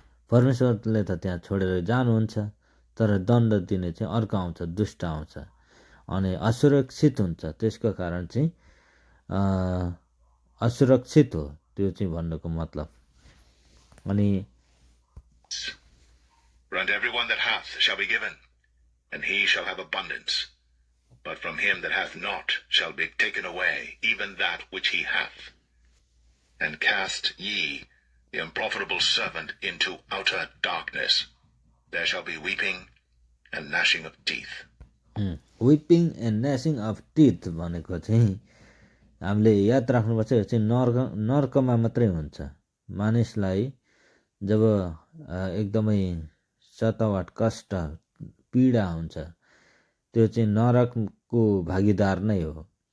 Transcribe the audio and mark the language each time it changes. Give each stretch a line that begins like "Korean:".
Nepali: परमेश्वरले त त्यहाँ छोडेर जानुहुन्छ, तर दण्ड दिने चाहिँ अर्को आउँछ, दुष्ट आउँछ। अनि असुरक्षित हुन्छ, त्यसको कारण चाहिँ असुरक्षित हो, त्यो चाहिँ भन्नुको मतलब। अनि
English: For unto everyone that hath shall be given, and he shall have abundance. But from him that hath not shall be taken away even that which he hath. And cast ye the unprofitable servant into outer darkness. There shall be weeping and gnashing of teeth. Weeping and gnashing of teeth
Nepali: भनेको चाहिँ हामीले याद राख्नुपर्छ, यो चाहिँ नर्कमा मात्रै हुन्छ। मानिसलाई जब एकदमै सतावट, कष्ट, पीडा हुन्छ, त्यो चाहिँ नरकको भागीदार नै हो।